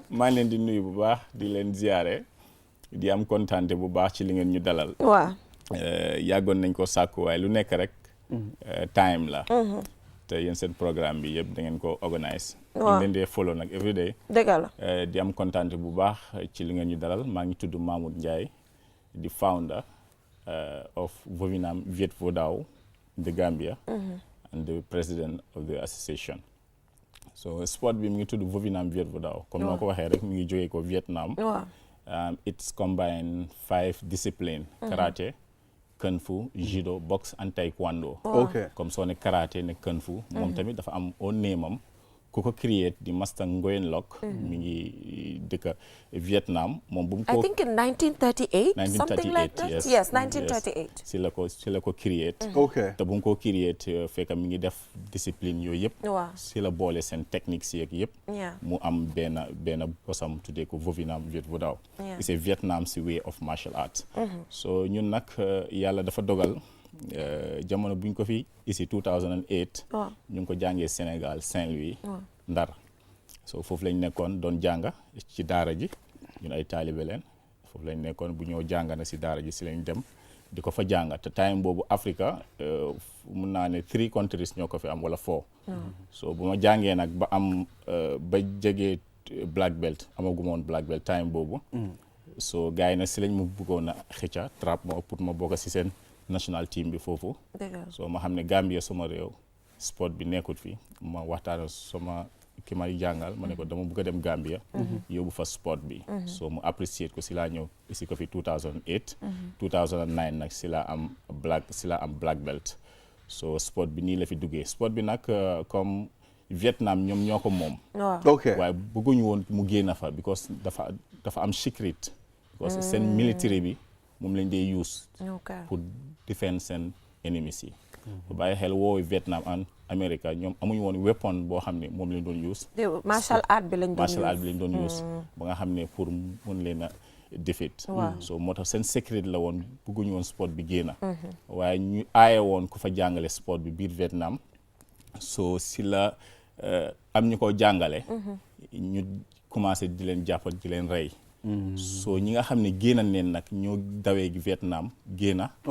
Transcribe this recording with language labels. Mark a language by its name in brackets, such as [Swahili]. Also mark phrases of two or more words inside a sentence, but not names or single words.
[Wolof] maa leen di nuyu bu baax di leen ziyaare di am kontaante bu baax ci li ngeen ñu dalal waaw yàggoon nañ ko sàkku waaye lu nekk rek time la te yéen seen programme bi yëpp da ngeen ko organise ñu leen dee follow nag [English] every day [Wolof] dëgg la di am kontaante bu baax ci li ngeen ñu dalal maa ngi tudd Mahmoud Njai di [English] founder of Vuvunam Viet Vo Dao in the Gambia and the president of the association. [Wolof] So sport bi mi ngi tudd Vuvunam Viet Vo Dao comme noo ko waxee rek mi ngi jógee ko Vietnam. [English] It's combined 5 disciplines: karate, kung fu, judo, boxe and taekwondo. Okay. [Wolof] Comme soo ne karaté ne kung fu moom tamit dafa am au néemam ku ko create di Master Nguyen Loc mi ngi dëkk Vietnam moom bu mu ko [English] I think in 1938 something like that. Yes, 1938 [Wolof] si la ko create te bu mu ko create fekk mi ngi def discipline yooyu yëpp si la boole seen technique si yeeg yëpp mu am benn bosam tuddee ko Vovinam Viet Vo Dao. [English] It's a Vietnam's way of martial art. [Wolof] So ñun nag yàlla dafa dogal jamono buñ ko fi ici 2008 ñu ngi ko jàngee Sénégal Saint-Louis Ndar so foofu lañ nekkoon doon jànga ci daara ji ñun ay taalibe leen foofu lañ nekkoon bu ñëw jànga na si daara ji si lañ dem di ko fa jànga te time boobu Africa mun naa ne 3 countries ñoo ko fi am wala 4 so bu ma jàngee nag ba am ba jegee [English] black belt [Wolof] amaguma woon [English] black belt [Wolof] time boobu so gars yi nag si lañ mu bëggoon a xëcca trap ma pour ma bokk si seen [English] national team [Wolof] bi foofu so ma xam ne Gambia sama réew sport bi nekkut fi ma waxtaan sama ki may jàngal ma ne ko dama bëgg a dem Gambia yóbbu fa sport bi so mu apprécier ko si laa ñëw ici ko fi 2008 2009 nag si laa am [English] black belt [Wolof] so sport bi nii la fi duggee sport bi nag comme Vietnam ñoom ñoo ko moom waaye bëgguñu woon mu génn fa because dafa am secret because seen military bi moom lañ dee use pour defend seen enemies yi bu bàyyi xel woowu Vietnam and America ñoom amuñu woon weapon boo xam ne moom lañ doon use [English] martial art [Wolof] bi lañ doon use ba nga xam ne pour mun leen a defeat so moo tax seen secret la woon bëgguñu woon sport bi génn waaye ñu aaye woon ku fa jàngale sport bi biir Vietnam so si la am ñu ko jàngale ñu commencé di leen jàpp di leen rey so ñi nga xam ne génn neen nag ñoo dawee Vietnam génn